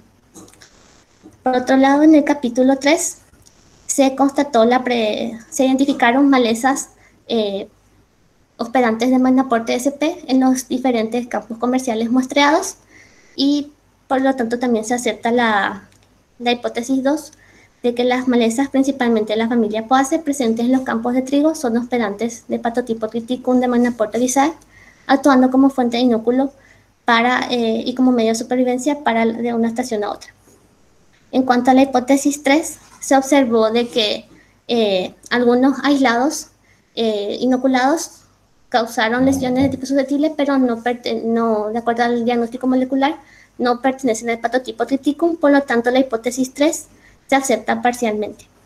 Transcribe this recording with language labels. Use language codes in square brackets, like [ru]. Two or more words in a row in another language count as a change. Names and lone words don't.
[es] Por otro lado, en el capítulo 3 se constató se identificaron malezas hospedantes de Manaporto sp en los diferentes campos comerciales muestreados y por lo tanto también se acepta la hipótesis 2 de que las malezas, principalmente de la familia Poaceae, presentes en los campos de trigo, son hospedantes de Patotipo triticum de Manaporto oryzae, actuando como fuente de inúculo y como medio de supervivencia de una estación a otra. En cuanto a la hipótesis 3, se observó de que algunos aislados inoculados causaron lesiones de tipo susceptible, pero no, de acuerdo al diagnóstico molecular, no pertenecen al Patotipo triticum, por lo tanto la hipótesis 3 se acepta parcialmente.